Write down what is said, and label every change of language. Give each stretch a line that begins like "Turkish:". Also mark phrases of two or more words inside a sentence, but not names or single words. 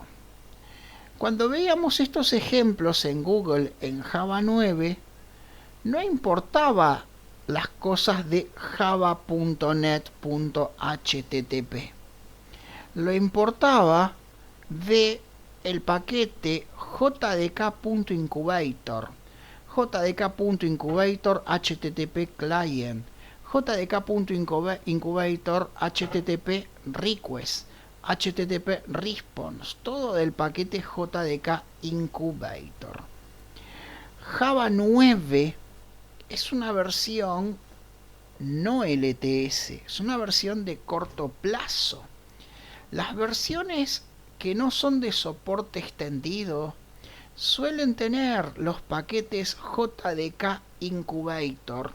Spanish: Cuando veíamos estos ejemplos en Google en Java 9, no importaba las cosas de java.net.http. Lo importaba de el paquete jdk.incubator, jdk.incubator http client, jdk.incubator http request, http response, todo del paquete jdk incubator. Java 9 es una versión no LTS, es una versión de corto plazo. Las versiones que no son de soporte extendido suelen tener los paquetes JDK Incubator.